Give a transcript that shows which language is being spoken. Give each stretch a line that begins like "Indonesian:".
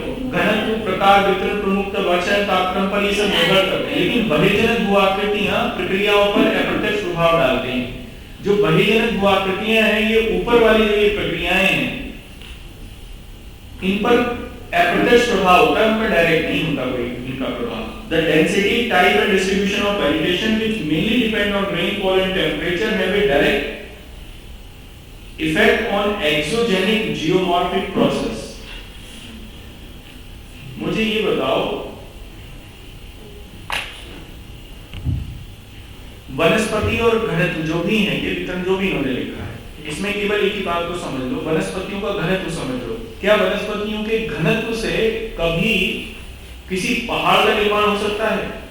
Hindi: घनत्व, प्रकार, वितरण, प्रमुखता, वर्षा, तापक्रम पर ये सब निर्भर करते हैं। लेकिन बहिर्जनक भू-आकृतियां प्रक्रियाओं पर अप्रत्यक्ष प्रभाव डालते हैं। जो बहिर्जनक भू-आकृतियां हैं ये ऊपर वाली जो ये प्रक्रियाएं हैं इन पर अप्रत्यक्ष प्रभाव होता है, उनका डायरेक्ट नहीं होता कोई इनका प्रभाव।
English: The density, type and distribution of vegetation which mainly depend on rainfall and temperature have a direct effect on exogenic geomorphic process।
Hindi: मुझे ये बताओ, वनस्पति और घनत्व जो भी है, ये वितरण जो भी इन्होंने लिखा है, इसमें केवल एक ही बात को समझ लो, वनस्पतियों का घनत्व समझ लो। क्या वनस्पतियों के घनत्व से कभी किसी पहाड़ का निर्माण हो सकता है?